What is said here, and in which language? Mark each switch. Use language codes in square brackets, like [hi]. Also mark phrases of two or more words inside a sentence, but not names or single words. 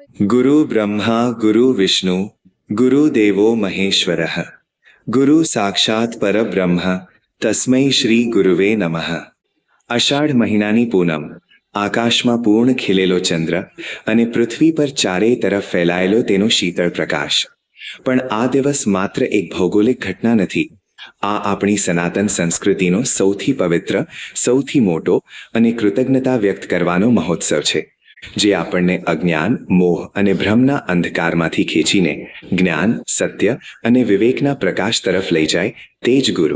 [sa] गुरु ब्रह्मा गुरु विष्णु गुरुदेवो महेश्वरः गुरु साक्षात परब्रह्म तस्मै श्री गुरवे नमः. [gu] અષાઢ મહિનાની પૂનમ, આકાશમાં પૂર્ણ ખીલેલો ચંદ્ર અને પૃથ્વી પર ચારેય તરફ ફેલાયેલો તેનો શીતળ પ્રકાશ. પણ આ દિવસ માત્ર એક ભૌગોલિક ઘટના નથી. આ આપણી સનાતન સંસ્કૃતિનો સૌથી પવિત્ર, સૌથી મોટો અને કૃતજ્ઞતા વ્યક્ત કરવાનો મહોત્સવ છે, જે આપણને અજ્ઞાન, મોહ અને ભ્રમના અંધકારમાંથી ખેંચીને જ્ઞાન, સત્ય અને વિવેકના પ્રકાશ તરફ લઈ જાય તે જ ગુરુ.